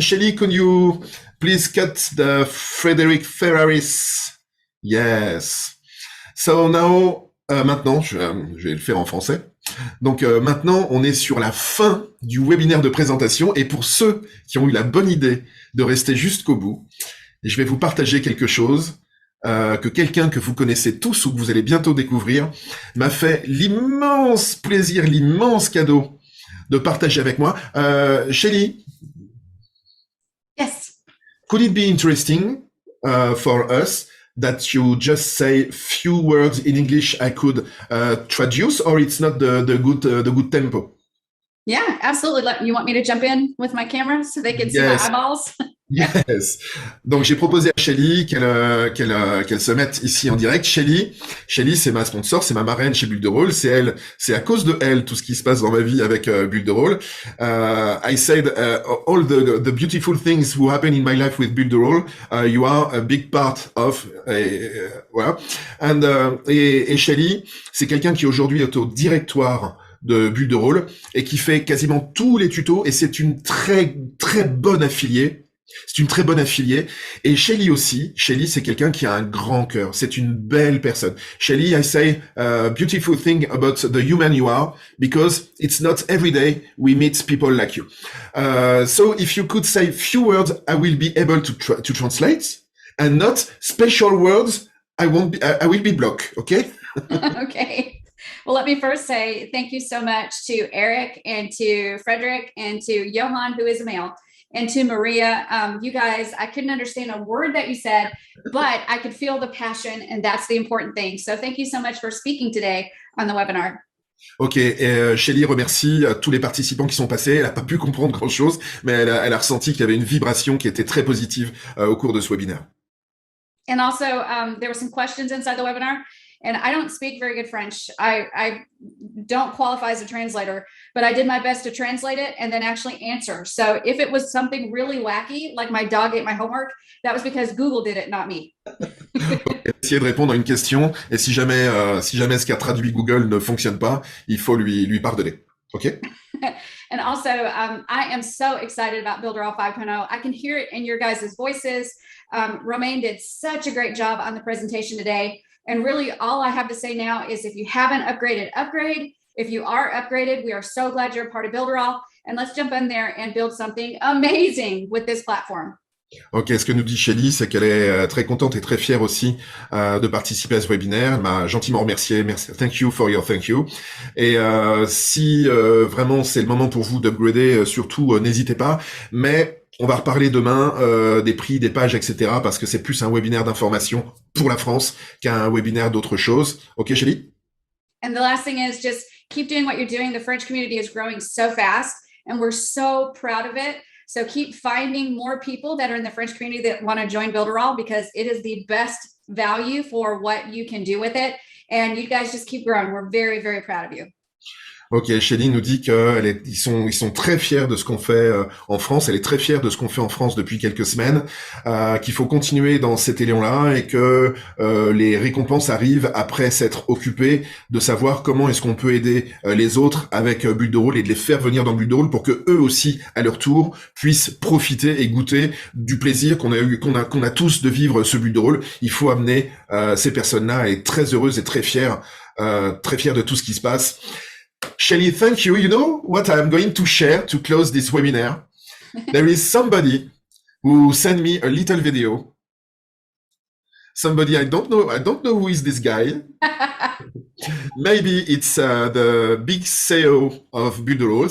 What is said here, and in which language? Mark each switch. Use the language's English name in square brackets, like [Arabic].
[English] Shelly, can you please cut the Frederick Ferraris? Yes. So now, [French] maintenant, je vais le faire en français. Donc maintenant, on est sur la fin du webinaire de présentation et pour ceux qui ont eu la bonne idée de rester jusqu'au bout, je vais vous partager quelque chose que quelqu'un que vous connaissez tous ou que vous allez bientôt découvrir m'a fait l'immense plaisir, l'immense cadeau de partager avec moi. [English] Shelly, Yes. could it be interesting for us that you just say few words in English I could traduce, or it's not the good tempo? Yeah, absolutely. You want me to jump in with my camera so they can see my eyeballs? Yes. [French] Donc j'ai proposé à Shelly qu'elle se mette ici en direct. Shelly, c'est ma sponsor, c'est ma marraine chez Bulle de Rôle. C'est à cause de elle tout ce qui se passe dans ma vie avec Bulle de Rôle. [English] I said all the beautiful things who happen in my life with Bulle de Rôle. You are a big part of. Voilà. [French] Et Shelly, c'est quelqu'un qui aujourd'hui est au directoire de Bulle de Rôle et qui fait quasiment tous les tutos et c'est une très très bonne affiliée. C'est une très bonne affiliée. Et Shelly aussi. Shelly, c'est quelqu'un qui a un grand cœur. C'est une belle personne. [English] Shelly, I say beautiful thing about the human you are because it's not every day we meet people like you. So if you could say few words, I will be able to translate, and not special words. I will be blocked. Okay. Okay. Well, let me first say thank you so much to Eric and to Frederick and to Johan, who is a male. And to Maria, you guys, I couldn't understand a word that you said, but I could feel the passion, and that's the important thing. So thank you so much for speaking today on the webinar. [French] Ok, Shelly remercie tous les participants qui sont passés. Elle n'a pas pu comprendre grand-chose, mais elle a ressenti qu'il y avait une vibration qui était très positive au cours de ce webinaire. And also, there were some questions inside the webinar. And I don't speak very good French. I don't qualify as a translator, but I did my best to translate it and then actually answer. So if it was something really wacky, like my dog ate my homework, that was because Google did it, not me. Essayer de répondre à une question, et si jamais ce qu'a traduit Google ne fonctionne pas, il faut lui pardonner. OK? [English] And also, I am so excited about Builderall 5.0. I can hear it in your guys' voices. Romain did such a great job on the presentation today. And really, all I have to say now is if you haven't upgraded, upgrade. If you are upgraded, we are so glad you're a part of Builderall. And let's jump in there and build something amazing with this platform. [French] Ok, ce que nous dit Shelly, c'est qu'elle est très contente et très fière aussi de participer à ce webinaire. Elle m'a gentiment remercié. Merci, [English] thank you for your thank you. [French] Et si vraiment c'est le moment pour vous d'upgrader, surtout n'hésitez pas. Mais on va reparler demain des prix, des pages, etc. Parce que c'est plus un webinaire d'information pour la France qu'un webinaire d'autre chose. Ok, Shelly? [English] And the last thing is just keep doing what you're doing. The French community is growing so fast, and we're so proud of it. So keep finding more people that are in the French community that want to join Builderall because it is the best value for what you can do with it. And you guys just keep growing. We're very, very proud of you. [French] Ok, Shelly nous dit qu'ils sont très fiers de ce qu'on fait en France. Elle est très fière de ce qu'on fait en France depuis quelques semaines. Qu'il faut continuer dans cet élan-là et que les récompenses arrivent après s'être occupé de savoir comment est-ce qu'on peut aider les autres avec Bulle de Rôle et de les faire venir dans Bulle de Rôle pour que eux aussi, à leur tour, puissent profiter et goûter du plaisir qu'on a tous de vivre ce Bulle de Rôle. Il faut amener ces personnes-là à être très heureuses et très fières de tout ce qui se passe. [English] Shelly, thank you. You know what I'm going to share to close this webinar? There is somebody who sent me a little video. Somebody I don't know who is this guy. Maybe it's the big CEO of Bulle de Rôle.